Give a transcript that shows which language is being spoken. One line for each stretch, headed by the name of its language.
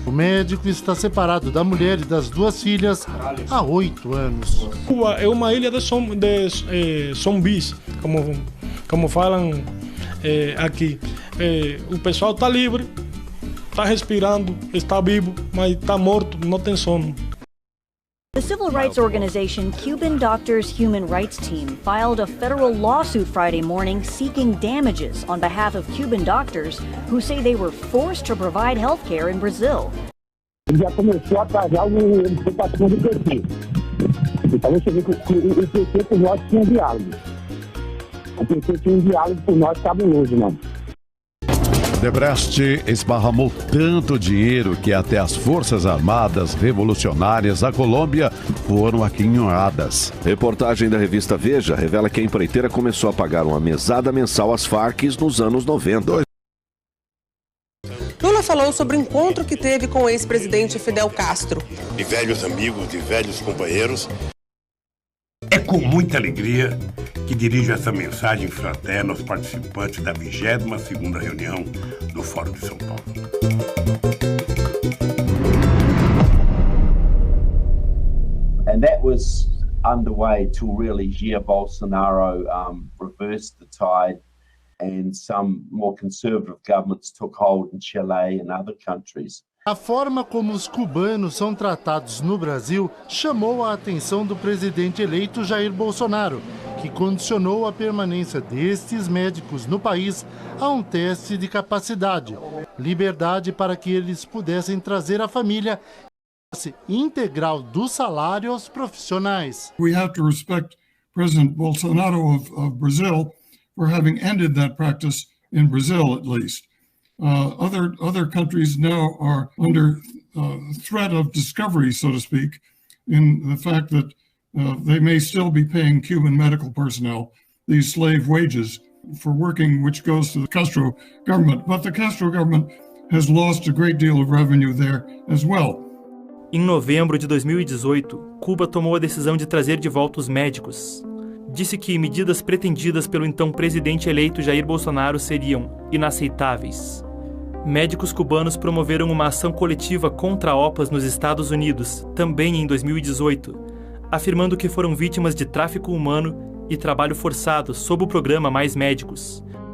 Portuguese: O médico está separado da mulher e das 2 filhas há 8 anos. Cuba é uma ilha de zumbis, como falam aqui. O pessoal está livre, está respirando, está vivo, mas está morto, não tem sono.
English: The civil rights organization Cuban Doctors Human Rights Team filed a federal lawsuit Friday morning seeking damages on behalf of Cuban doctors who say they were forced to provide health care in Brazil.
Portuguese: Ele já começou a atrasar o participação do PT. Então você vê que o PT por nós tinha diálogo. O PT tinha um diálogo por nós cabuloso, não. Odebrecht esparramou tanto dinheiro que até as Forças Armadas Revolucionárias da Colômbia foram aquinhoadas. Reportagem da revista Veja revela que a empreiteira começou a pagar uma mesada mensal às Farc nos anos 90. Lula falou sobre o encontro que teve com o ex-presidente Fidel Castro. De velhos amigos, de velhos companheiros. É com muita alegria que dirijo essa mensagem fraterna aos participantes da 22ª reunião do Fórum de São Paulo.
English: And that was underway till really Jair Bolsonaro reversed the tide and some more conservative governments took hold in Chile and other countries.
Portuguese: A forma como os cubanos são tratados no Brasil chamou a atenção do presidente eleito Jair Bolsonaro, que condicionou a permanência destes médicos no país a um teste de capacidade, liberdade para que eles pudessem trazer a família integral do salário aos profissionais.
English: We have to respect President Bolsonaro of Brazil for having ended that practice in Brazil, at least. Other countries now are under threat of discovery, so to speak, in the fact that they may still be paying Cuban medical personnel these slave wages for working, which goes to the Castro government. But the Castro government has lost a great deal of revenue there as well.
Portuguese: Em novembro de 2018, Cuba tomou a decisão de trazer de volta os médicos. Disse que medidas pretendidas pelo então presidente eleito Jair Bolsonaro seriam inaceitáveis. Médicos cubanos promoveram uma ação coletiva contra a OPAS nos Estados Unidos, também em 2018, afirmando que foram vítimas de tráfico humano e trabalho forçado sob o programa Mais Médicos.